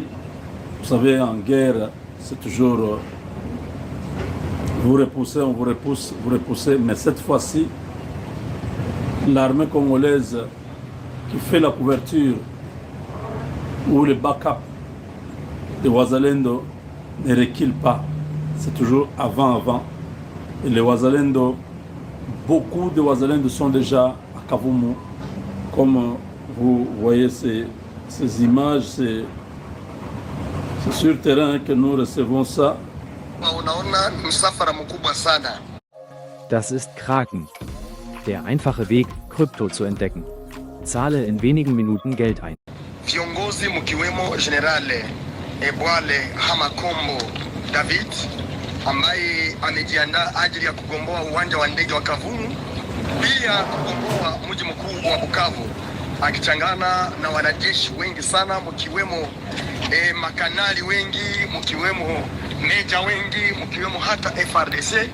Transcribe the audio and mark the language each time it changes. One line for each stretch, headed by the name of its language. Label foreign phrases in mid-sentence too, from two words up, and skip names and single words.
French: Vous savez, en guerre, c'est toujours vous repoussez, on vous repousse, vous repoussez, mais cette fois-ci, l'armée congolaise qui fait la couverture ou le backup de Wazalendo ne recule pas. C'est toujours avant. Et les Wazalendo, beaucoup de Wazalendo sont déjà à Kavumu. Comme vous voyez ces images, c'est sur le terrain que nous recevons ça.
German: Das ist Kraken. Der einfache Weg, Krypto zu entdecken. Zahle in wenigen Minuten Geld ein.
Swahili: Viongozi mkiwemo Generale Ebwale Hamakombo David ambaye amejiandaa ajili ya kugomboa uwanja wa ndege wa Kavumu, pia kugomboa mji mkuu wa Bukavu, akichangana na wanajeshi wengi sana, mkiwemo makanali wengi, mkiwemo meja wengi, mkiwemo hata FRDC.